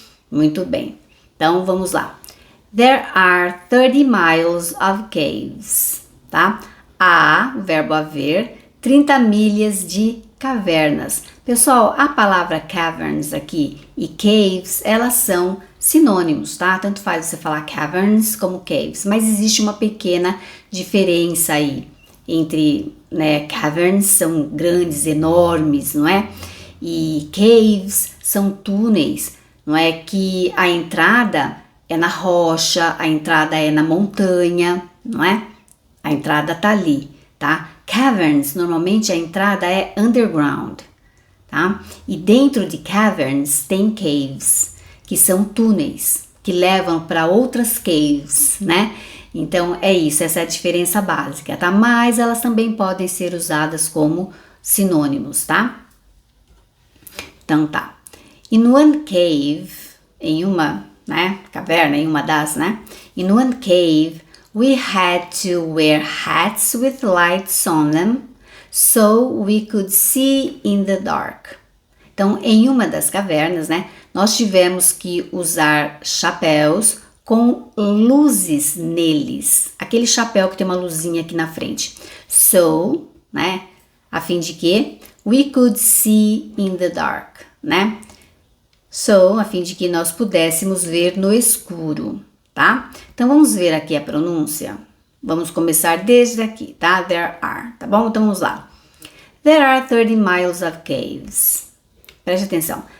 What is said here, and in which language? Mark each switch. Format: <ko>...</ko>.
<pt>Muito bem, então vamos lá.</pt> <en>There are 30 miles of caves, tá?</en> <pt>Há, o verbo haver, 30 milhas de cavernas. Pessoal, a palavra caverns aqui e caves, elas são sinônimos, tá? Tanto faz você falar caverns como caves, mas existe uma pequena diferença aí entre, né, caverns são grandes, enormes, não é? E caves são túneis, não é? Que a entrada é na rocha, a entrada é na montanha, não é? A entrada tá ali, tá? Caverns, normalmente a entrada é underground, tá? E dentro de caverns tem caves, que são túneis, que levam para outras caves, né? Então é isso, essa é a diferença básica, tá? Mas elas também podem ser usadas como sinônimos, tá? Então tá.</pt> <en>In one cave,</en> <pt>em uma, né, caverna, em uma das, né?</pt> <en>In one cave, we had to wear hats with lights on them so we could see in the dark.</en> <pt>Então, em uma das cavernas, né, nós tivemos que usar chapéus com luzes neles. Aquele chapéu que tem uma luzinha aqui na frente. So, né, a fim de que</pt> <en>we could see in the dark,</en> <pt>né? So, a fim de que nós pudéssemos ver no escuro, tá? Então, vamos ver aqui a pronúncia. Vamos começar desde aqui, tá?</pt> <en>There are,</en> <pt>tá bom? Então, vamos lá.</pt> <en>There are 30 miles of caves.</en> <pt>Preste atenção.</pt>